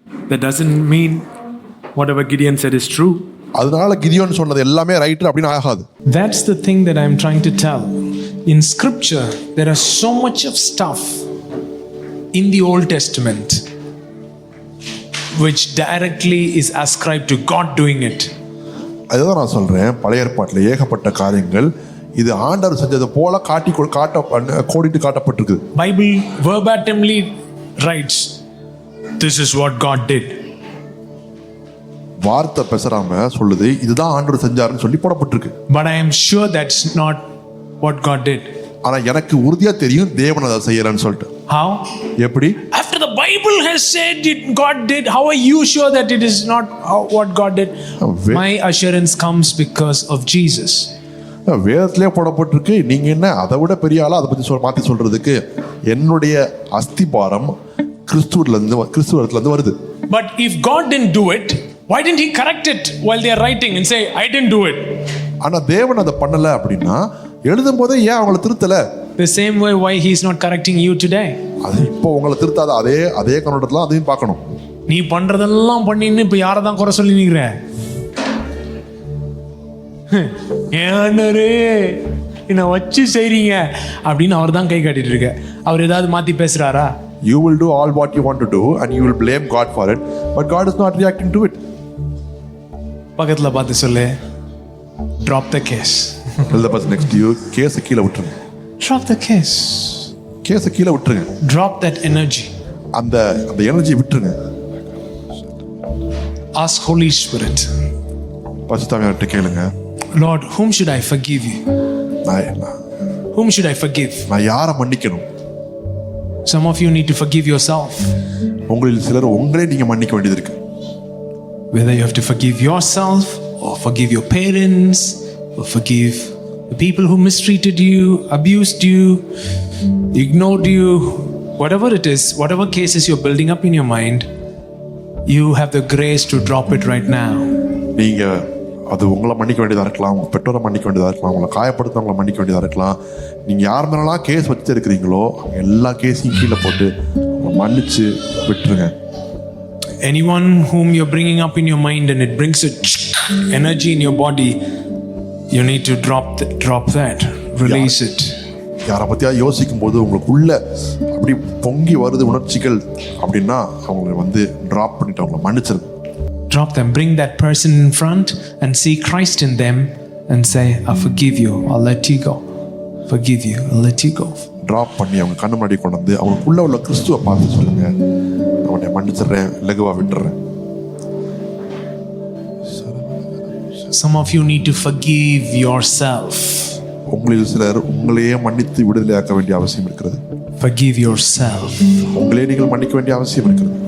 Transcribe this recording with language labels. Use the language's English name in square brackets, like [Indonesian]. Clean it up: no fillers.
[English] That doesn't mean whatever Gideon said is true. [Tamil] அதனால கிதியோன் சொன்னது எல்லாமே ரைட் அப்படின்னு ஆகாது. [English] That's the thing that I'm trying to tell. In scripture there are so much of stuff in the Old Testament which directly is ascribed to God doing it. [Tamil] அதுதான் நான் சொல்றேன், பழைய ஏற்பாட்டில் ஏகப்பட்ட காரியங்கள் இது ஆண்டவர் செஞ்சது போல கோடிட்டு காட்டப்பட்டிருக்கு. [English] Bible verbatimly writes, this is what God did. [Tamil] வார்த்தை பேசுறாம சொல்லுது இதுதான் ஆண்டவர் செஞ்சாருன்னு சொல்லி போடப்பட்டிருக்கு. [English] But I am sure that's not what God did. [Tamil] ஆனா எனக்கு உறுதியா தெரியும் தேவன் அதை செய்யறான்னு சொல்லிட்டு. [English] How? [Tamil] எப்படி? [English] After the Bible has said it, God did, how are you sure that it is not what God did? My assurance comes because of Jesus. [Tamil] வேதத்திலே போடப்பட்டிருக்கு. நீங்க என்ன அதை விட பெரிய ஆளா அதை பத்தி மாத்தி சொல்றதுக்கு? என்னுடைய அஸ்திபாரம் கிறிஸ்துவத்துல இருந்து வருது. [English] But if God didn't do it, why didn't he correct it while they are writing and say I didn't do it? [Tamil] ஆனா தேவன் அதை பண்ணல அப்படின்னா எழுதும் போதே ஏன் அவங்களை திருத்தல? [English] The same way why he is not correcting you today. [Tamil] அது இப்போ உங்களை திருத்தாத அதே கண்ணோட்டத்துல அதையும் பார்க்கணும். நீ பண்றதெல்லாம் பண்ணின்னு இப்ப யாரை தான் குறை சொல்லி நிக்கிற? ஏனரே என்ன வச்சு செய்றீங்க அப்படின்னு அவர் தான் கை காட்டிட்டு இருக்க. அவர் ஏதாவது மாத்தி பேசுறாரா? [English] You will do all what you want to do and you will blame God for it, but God is not reacting to it. [Tamil] பக்கத்துல பார்த்து சொல்லு, [English] drop the case. Tell the person next to you, [Tamil] case கீழ விட்டுருங்க. [English] Drop the case. [Tamil] Case கீழ விட்டுருங்க. [English] Drop that energy. [Tamil] அந்த energy விட்டுருங்க. [English] Ask Holy Spirit. [Tamil] பரிசுத்தாவியார்ட்ட கேளுங்க. [English] Lord, whom should I forgive you? Whom should I forgive? [Tamil] நான் யாரை மன்னிக்கணும்? [English] Some of you need to forgive yourself. [Tamil] உங்களில் சிலர் உங்களே நீங்க மன்னிக்க வேண்டியது இருக்கு. [English] Whether you have to forgive yourself or forgive your parents or forgive the people who mistreated you, abused you, ignored you, whatever it is, whatever cases you're building up in your mind, you have the grace to drop it right now. [Tamil] நீங்க அது உங்களை மன்னிக்க வேண்டியதா இருக்கலாம், உங்க பெற்றோரை மன்னிக்க வேண்டியதா இருக்கலாம், உங்களை காயப்படுத்தவங்களை மன்னிக்க வேண்டியதா இருக்கலாம். நீங்க யார் மேலாம் கேஸ் வச்சு இருக்கிறீங்களோ அவங்க எல்லா கேஸையும் கீழே போட்டு மன்னிச்சு விட்டுருங்க. [English] Anyone whom you're bringing up in your mind and it brings a energy in your body, you need to drop that, release it. [Tamil] யாரை பத்தியா யோசிக்கும் போது உங்களுக்குள்ள அப்படி பொங்கி வருது உணர்ச்சிகள் அப்படின்னா அவங்களை டிராப் பண்ணிட்டு அவங்களை மன்னிச்சிருங்க. [English] Drop them, bring that person in front and see Christ in them and say, I forgive you, I'll let you go. Forgive you, I'll let you go. [Tamil] Drop பண்ணி அவங்க கண்ணு முன்னாடி கொண்டு வந்து அவங்களுக்குள்ள உள்ள கிறிஸ்துவை பார்த்து சொல்லுங்க, அவனை மன்னிச்சிடுறேன், லகுவா விட்டுறேன். [English] Some of you need to forgive yourself. [Tamil] உங்களில் சிலர் உங்களையே மன்னித்து விடுதலையாக்க வேண்டிய அவசியம் இருக்கிறது. [English] Forgive yourself. [Tamil] உங்களே நீங்கள் மன்னிக்க வேண்டிய அவசியம் இருக்கிறது.